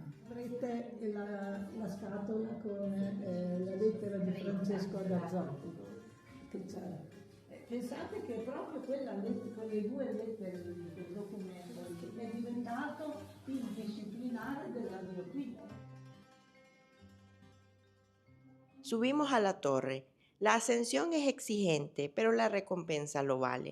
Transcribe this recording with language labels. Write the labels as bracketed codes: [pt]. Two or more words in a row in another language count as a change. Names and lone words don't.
[it] Avrete la scatola con la lettera di Francesco ad Azzati. Pensate che è proprio quelle due lettere del documento che è diventato il disciplinare della mia vita. [es] Subimos a la torre. La ascensión es exigente, pero la recompensa lo vale.